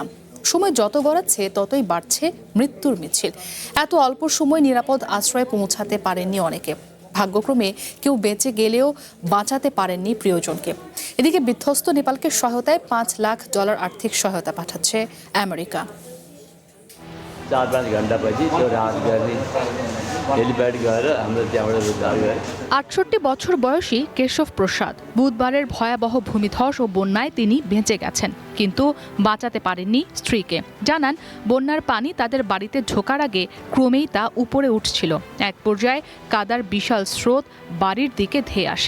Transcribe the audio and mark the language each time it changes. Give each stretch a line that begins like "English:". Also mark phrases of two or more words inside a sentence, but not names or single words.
Bangla: সময় যত গড়াচ্ছে ততই বাড়ছে মৃত্যুর মিছিল। এত অল্প সময় নিরাপদ আশ্রয়ে পৌঁছাতে পারেননি অনেকে। ভাগ্যক্রমে কেউ বেঁচে গেলেও বাঁচাতে পারেননি প্রিয়জনকে। এদিকে বিধ্বস্ত নেপালকে সহায়তায় $5 লাখ আর্থিক সহায়তা পাঠাচ্ছে আমেরিকা।
Nepali: 4-5 घण्टा पछि त्यो राहत गर्ने हेलिप्याड गएर हाम्रो त्यहाँबाट उद्धार गरे।
Bangla: 68 বছর বয়সী কেশব প্রসাদ বুধবারের ভয়াবহ ভূমিধস ও বন্যায় তিনি বেঁচে গেছেন, কিন্তু বাঁচাতে পারেননি স্ত্রীকে। জানান, বন্যার পানি তাদের বাড়িতে ঢোকার আগে ক্রমেই তা উপরে উঠছিল। এক পর্যায়ে কাদার বিশাল স্রোত বাড়ির দিকে ধেয়ে আসে।